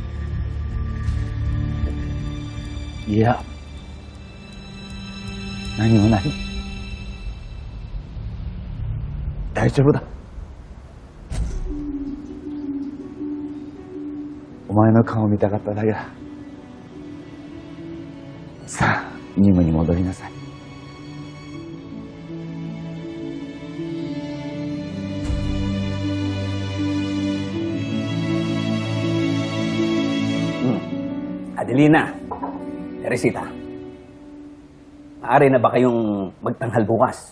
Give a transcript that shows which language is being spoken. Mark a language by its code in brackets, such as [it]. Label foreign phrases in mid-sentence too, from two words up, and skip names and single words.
[ja] いや、何もない。大丈夫だ。お前の顔を見たかっただけだ。さあ、任務に戻りなさい。 [tl] Adelina, Teresita, maaari na ba kayong magtanghal bukas?